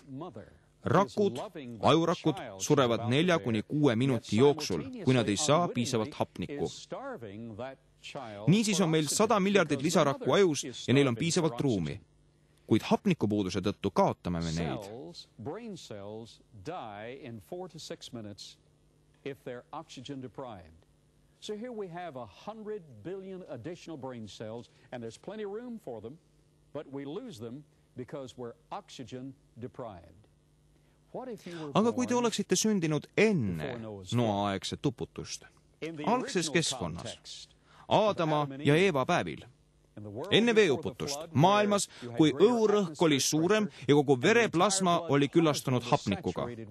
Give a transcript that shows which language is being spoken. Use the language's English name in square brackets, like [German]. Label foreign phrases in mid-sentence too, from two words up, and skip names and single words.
[Estonian] Rakud, ajurakud surevad 4-6 minuti jooksul, kui nad ei saa piisavalt hapnikku. Niisiis on meil 100 miljardit lisarakku ajus ja neil on piisavalt ruumi. Kuid hapnikupuuduse tõttu kaotame me neid. [English] So here we have 100 billion additional brain cells, and there's plenty of room for them, but we lose them because we're oxygen deprived. [Estonian] Aga kui te oleksite sündinud enne noaaegset uputust, algses keskkonnas, Aadama ja Eeva päevil, enne veeuputust, maailmas, kui õhurõhk oli suurem ja kogu vereplasma oli küllastunud hapnikuga.